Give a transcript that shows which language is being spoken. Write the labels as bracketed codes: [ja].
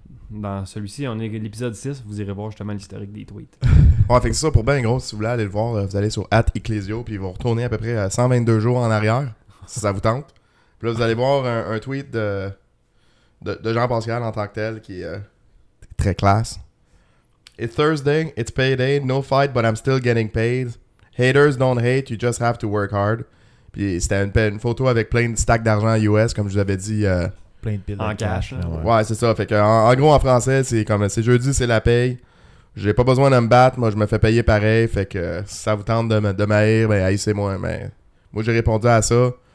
[fr] Dans celui-ci, on est l'épisode 6. Vous irez voir justement l'historique des tweets. Ouais, fait que c'est ça pour Ben Gros. Si vous voulez aller le voir, vous allez sur @ecclesio puis vous retournez à peu près 122 jours en arrière, si ça vous tente. Puis là, vous allez voir un tweet de Jean-Pascal en tant que tel qui est très classe. [en] It's Thursday, it's payday, no fight, but I'm still getting paid. Haters don't hate, you just have to work hard. [fr] Puis c'était une photo avec plein de stacks d'argent US, comme je vous avais dit. Plein de piles en cash. Ouais, c'est ça. Fait que en gros, en français, c'est comme c'est jeudi, c'est la paye. J'ai pas besoin de me battre, moi je me fais payer pareil. Fait que si ça vous tente de m'haïr, ben haïssez-moi. Mais moi j'ai répondu à ça.